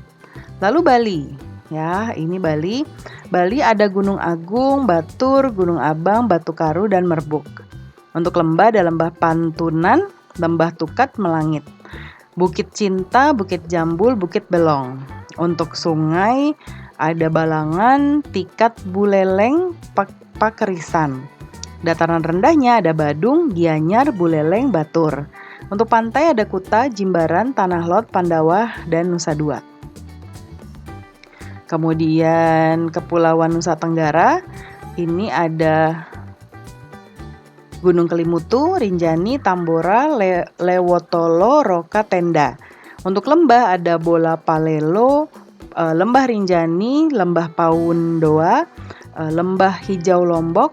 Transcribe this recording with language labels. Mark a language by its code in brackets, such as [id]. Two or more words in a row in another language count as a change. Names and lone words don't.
[id] Lalu Bali, ya ini Bali. Bali ada Gunung Agung, Batur, Gunung Abang, Batu Karu, dan Merbuk. Untuk lembah ada Lembah Pantunan, Lembah Tukat, Melangit. Bukit Cinta, Bukit Jambul, Bukit Belong. Untuk sungai ada Balangan, Tikat, Buleleng, Pakerisan. Dataran rendahnya ada Badung, Gianyar, Buleleng, Batur. Untuk pantai ada Kuta, Jimbaran, Tanah Lot, Pandawa, dan Nusa Dua. Kemudian Kepulauan Nusa Tenggara, ini ada Gunung Kelimutu, Rinjani, Tambora, Lewotolo, Roka, Tenda. Untuk lembah ada Bola Palelo, Lembah Rinjani, Lembah Paundoa, Lembah Hijau Lombok.